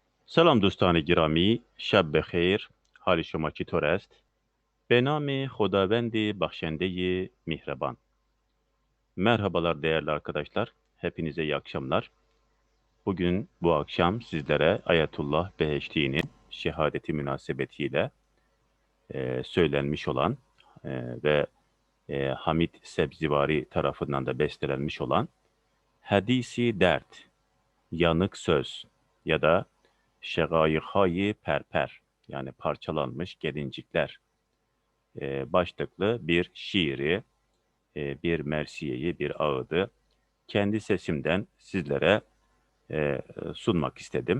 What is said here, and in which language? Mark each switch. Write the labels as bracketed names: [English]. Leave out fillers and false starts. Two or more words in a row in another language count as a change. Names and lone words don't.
[Persian] سلام دوستان گرامی، شب بخیر. حال شما چطور است؟ به نام خداوند بخشنده مهربان. [Turkish] Merhabalar değerli arkadaşlar. Hepinize iyi akşamlar. Bugün bu akşam sizlere Ayetullah Beheshti'nin şehadeti münasebetiyle söylenmiş olan ve Hamid Sebzivari tarafından da bestelenmiş olan Hadisi Dert, Yanık Söz ya da Şegâyık-hâyı Perper, yani parçalanmış gelincikler başlıklı bir şiiri, bir mersiyeyi, bir ağıdı kendi sesimden sizlere sunmak istedim.